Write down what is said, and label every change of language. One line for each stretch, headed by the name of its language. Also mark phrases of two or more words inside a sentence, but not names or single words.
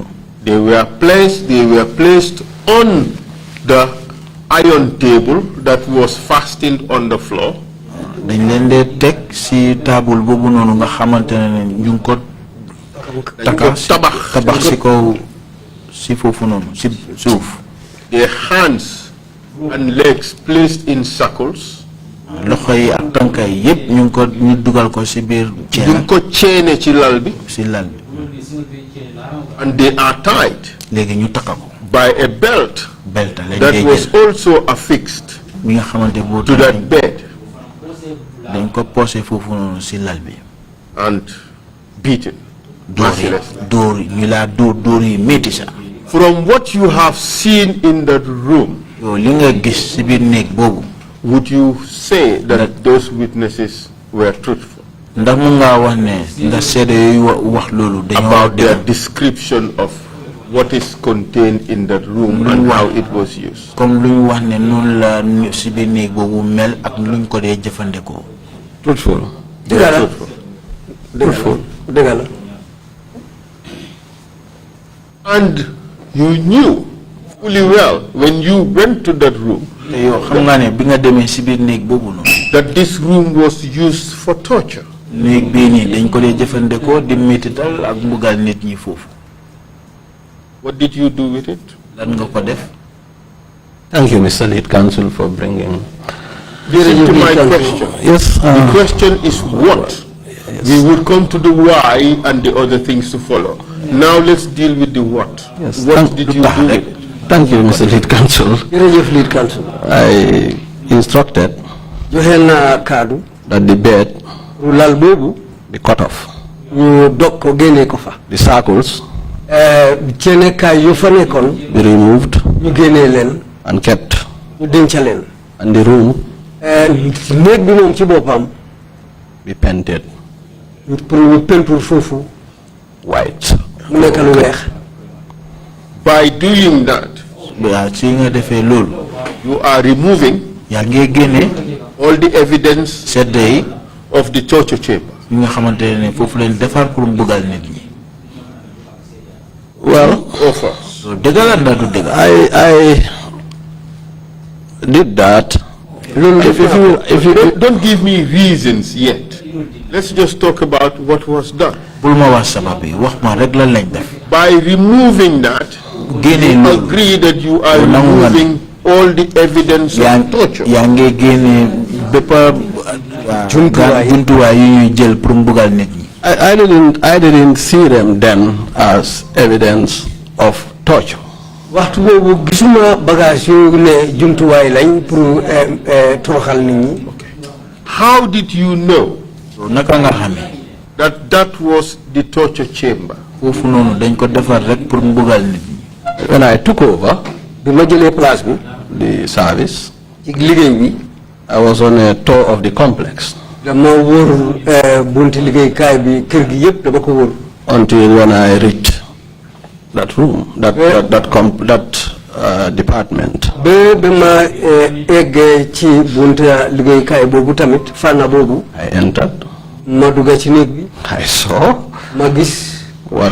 English: they were placed on the iron table that was fastened on the floor.
Wolof: dañ leen dee teg si taabul boobu noonu nga xamante ne ñu ngi ko tabax si kaw si foofu noonu si suuf.
English: Their hands and legs placed in circles.
Wolof: loxo yi ak tànka yi yëpp ñu ngi ko ñu dugal ko si biir Duñ ko ceene ci lal bi. si lal bi.
English: And they are tied
Wolof: léegi ñu takka ko.
English: by a belt
Wolof: belta lañ
English: that
Wolof: koy
English: was
Wolof: jël
English: also affixed
Wolof: mi nga xamante boo
English: to that bed
Wolof: dañ ko posé foofu noonu si lal bi.
English: and beaten mercilessly.
Wolof: dóor yi ñu laa dóor yi métti sax.
English: From what you have seen in that room,
Wolof: yow li nga gis si biir néeg boobu.
English: would you say that those witnesses were truthful
Wolof: ndax mun ngaa wax ne ndax seede yooyu wax loolu dañoo
English: about their description of what is contained in that room and how it was used?
Wolof: comme lu ñu wax ne noonu la si biir néeg boobu mel ak lu ñu ko dee jëfandikoo.
English: Truthful.
Wolof: dëgg la.
English: Truthful.
Wolof: dëgg la.
English: And you knew fully well when you went to that room
Wolof: te yow xam nga ne bi nga demee si biir néeg boobu noonu.
English: that this room was used for torture.
Wolof: néeg bii nii dañ ko dee jëfandikoo di métital ak mbugal nit ñi foofu.
English: What did you do with it?
Wolof: lan nga ko def.
English: Thank you, Mr. Lead Counsel, for bringing. Listen to my question. Yes. The question is what? We will come to the why and the other things to follow. Now let's deal with the what. Yes. What did you do with it? Thank you, Mr. Lead Counsel.
Wolof: jërëjëf
English: lead counsel. I instructed
Wolof: joxe naa kaddu.
English: that the bed
Wolof: lal boobu.
English: be cut off.
Wolof: ñu dog ko génnee ko fa.
English: The circles
Wolof: ceenekaay yu fa nekkoon.
English: be removed
Wolof: ñu génnee leen.
English: and kept.
Wolof: ñu denca leen.
English: And the room
Wolof: néeg bi moom ci boppam.
English: be painted
Wolof: pour ñu peinture foofu.
English: white.
Wolof: mu nekk lu weex.
English: By doing that,
Wolof: waaw si nga defee loolu.
English: you are removing
Wolof: yaa ngi génne
English: all the evidence
Wolof: sedde yi
English: of the torture chamber?
Wolof: Nga xamantene fofu len defar pour mbugal nit ñi.
English: Well, So I did that. If you don't give me reasons yet, let's just talk about what was done. By removing that, you agree that you are removing all the evidence of torture. I didn't see them then as evidence of torture.
Wolof: waxtu bobu gisuma bagage yu ne jumtu way lañ pour toroxal nit ñi.
English: How did you know that that was the torture chamber? When I took over
Wolof: bima jëlé place bi
English: the service,
Wolof: ci liggéey bi
English: I was on a tour of the complex.
Wolof: dama wër bunti liggéey kay bi kër gi yépp dama ko wër.
English: Until when I reached that room, that department. I entered. I saw. What?